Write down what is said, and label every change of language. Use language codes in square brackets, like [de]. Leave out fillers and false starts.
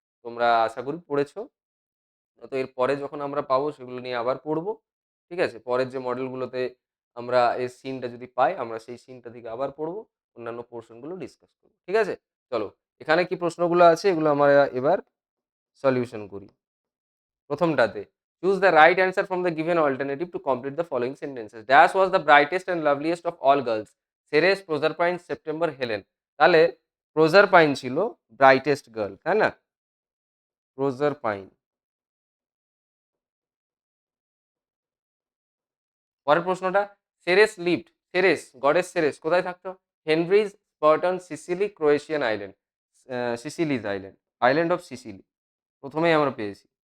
[bn] তোমরা আশা করি পড়েছো। তো এর পরে যখন আমরা পাবো সেগুলো নিয়ে আবার পড়বো। ঠিক আছে? পরের যে মডেলগুলোতে আমরা এই সিনটা যদি পাই, আমরা সেই সিনটা থেকে আবার পড়বো। অন্যান্য পোরশন গুলো ডিসকাস করব। ঠিক আছে? চলো। এখানে কি প্রশ্নগুলো আছে এগুলো আমরা এবার সলিউশন করি। [en] প্রথমটাতে choose the right answer from the given alternative to complete the following sentences. Dash was the brightest and loveliest of all girls. Ceres, Proserpine, September, Helen. [bn] তাহলে Proserpine ছিল [en] brightest girl, [bn] তাই না? Proserpine। পরের প্রশ্নটা Ceres lived, Ceres goddess Ceres কোথায় থাকতো? Henry's, Spartan, Sicily, Croatian island, সিসিলিজ island, island of Sicily. প্রথমেই আমরা পেয়েছি।